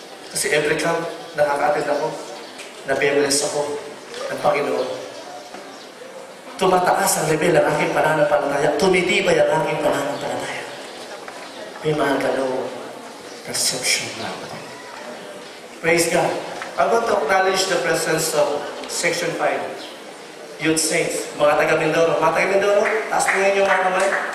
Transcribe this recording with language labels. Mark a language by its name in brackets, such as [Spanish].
[Filipino] Kasi every camp, nakaka-attend ako. Nabe-bless ako ng Panginoon. Tumataas ang level ang aking pananampalataya. Tumitibay ang aking pananampalataya. May mga gano'ng perception na. [English] Praise God. I want to acknowledge the presence of Section 5. [Filipino] Youth Saints. Mga taga-Mindoro. Mga taga-Mindoro, taas po ngayon yung mga kamay.